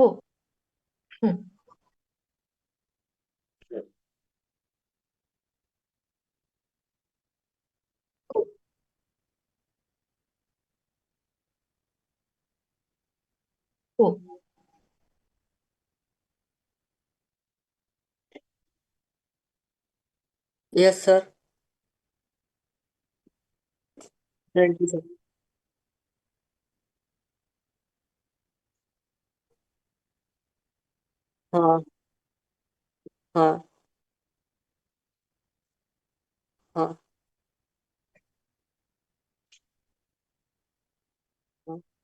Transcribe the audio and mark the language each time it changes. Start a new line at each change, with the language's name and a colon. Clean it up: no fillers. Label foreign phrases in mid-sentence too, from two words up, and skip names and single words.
English: हम्म. हो. हो. Yes, sir. Thank you, sir.
Hindi: हाँ हाँ हाँ हाँ.